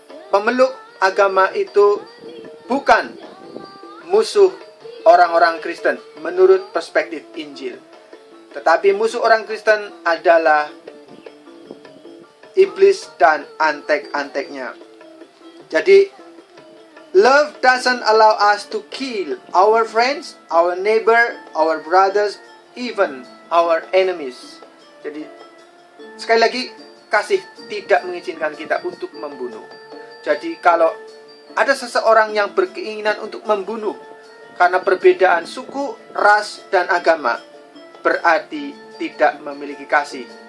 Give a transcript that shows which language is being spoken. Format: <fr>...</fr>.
<id>Pemeluk agama itu bukan musuh orang-orang Kristen menurut perspektif Injil. Tetapi musuh orang Kristen adalah iblis dan antek-anteknya.</id> <en>Jadi, love doesn't allow us to kill our friends, our neighbor, our brothers, even our enemies.</en> <id>Jadi, sekali lagi, kasih tidak mengizinkan kita untuk membunuh. Jadi, kalau ada seseorang yang berkeinginan untuk membunuh karena perbedaan suku, ras, dan agama, berarti tidak memiliki kasih.</id>